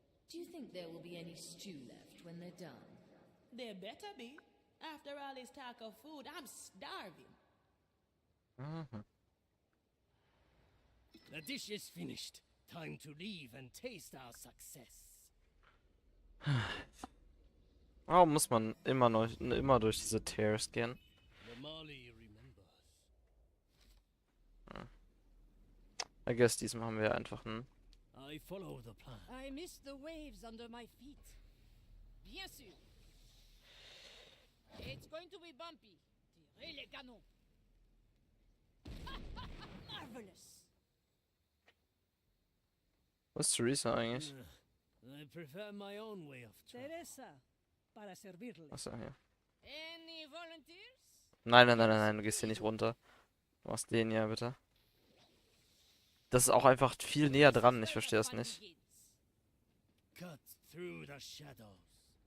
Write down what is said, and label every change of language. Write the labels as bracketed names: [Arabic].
[English] Do you think there will be any stew left when they're done? There better be. After all this talk of food, I'm starving. The dish is finished. Time to leave and taste our success. [German] Warum muss man immer durch diese Tears gehen? [English] The Mali remembers. I guess [German] diesmal haben wir einfach einen. [English] I follow the plan. I miss the waves under my feet. [French] Bien sûr. [English] It's going to be bumpy. [French] Tirez les canons. [English] Marvelous. [German] Was ist Teresa eigentlich? [English] I prefer my own way of travel. [Spanish] Teresa, para servirle. [German] Achso, hier. [English] Any volunteers? [German] Nein, du gehst hier nicht runter. Du machst den ja, bitte. Das ist auch einfach viel näher dran, ich verstehe das nicht. [English] Cut through the shadows.